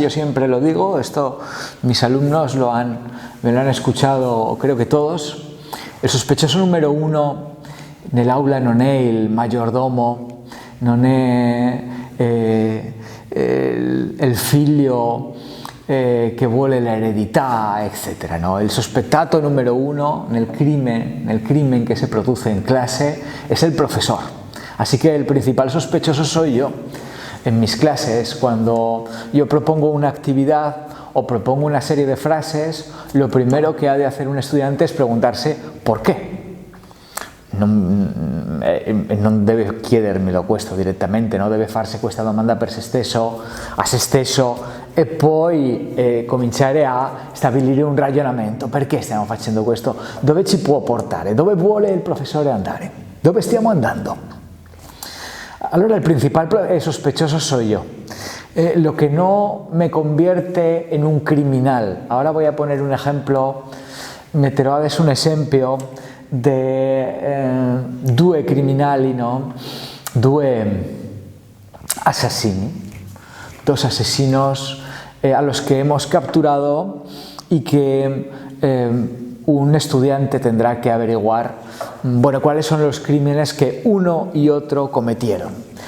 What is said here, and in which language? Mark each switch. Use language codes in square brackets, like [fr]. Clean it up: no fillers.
[es] Yo siempre lo digo, esto mis alumnos me lo han escuchado, creo que todos. El sospechoso número 1 [it] nel aula non è il maggiordomo, non è il figlio che vuole l'eredità, eccetera. [es] No? El sospettato número 1 nel crimen que se produce en clase es el profesor. Así que el principal sospechoso soy yo. En mis clases, cuando yo propongo una actividad o propongo una serie de frases, lo primero que ha de hacer un estudiante es preguntarse ¿por qué? [it] Non deve chiedermelo questo direttamente, no? Deve farsi questa domanda per se stesso, a se stesso, e poi cominciare a stabilire un ragionamento. Perché stiamo facendo questo? Dove ci può portare? Dove vuole il professore andare? Dove stiamo andando? [es] Allora el principal sospechoso soy yo. Lo que no me convierte en un criminal. Ahora voy a poner un ejemplo, [it] metterò adesso un esempio di due criminali, no? Due asesini, [es] dos asesinos a los que hemos capturado y que un estudiante tendrá que averiguar, bueno, cuáles son los crímenes que uno y otro cometieron.